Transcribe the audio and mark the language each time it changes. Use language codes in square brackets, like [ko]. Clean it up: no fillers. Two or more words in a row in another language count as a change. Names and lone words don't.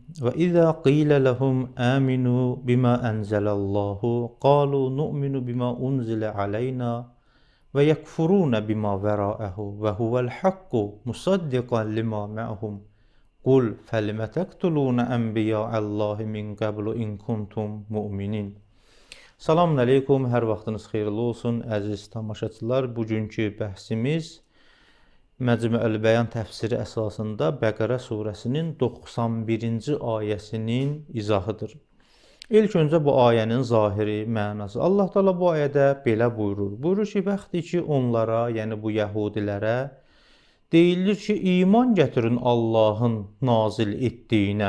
[ar] وإذا قيل لهم آمنوا بما أنزل الله قالوا نؤمن بما أنزل علينا ويكفرون بما وراءه وهو الحق مصدقا لما معهم. قل فلم تقتلون أنبياء الله من قبل إن كنتم مؤمنين. سلام عليكم, [az] hər vaxtınız xeyirli olsun əziz tamaşaçılar. Bugünkü bəhsimiz Məcmuəl Bəyan təfsiri əsasında Bəqərə surəsinin 91-ci ayəsinin izahıdır. İlk öncə bu ayənin zahiri mənası. Allah Teala bu ayədə belə buyurur. Buyurur ki, bəxti ki onlara, yəni bu yəhudilərə deyilir ki, iman gətirin Allahın nazil etdiyinə.